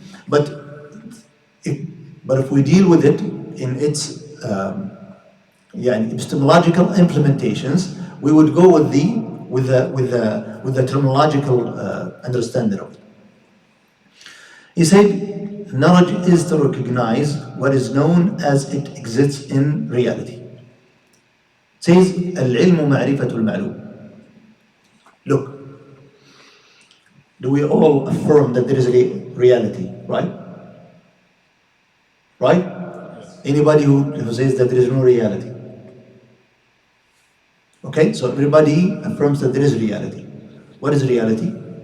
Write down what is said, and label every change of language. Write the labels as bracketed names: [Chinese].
[English] But if we deal with it in its epistemological implementations, we would go with the terminological understanding of it. He said, knowledge is to recognize what is known as it exists in reality. It says, [Arabic] العلم معرفة المعلوم. [English] Look, do we all affirm that there is a reality, right? Right? Anybody who says that there is no reality? Okay, so everybody affirms that there is reality. What is reality?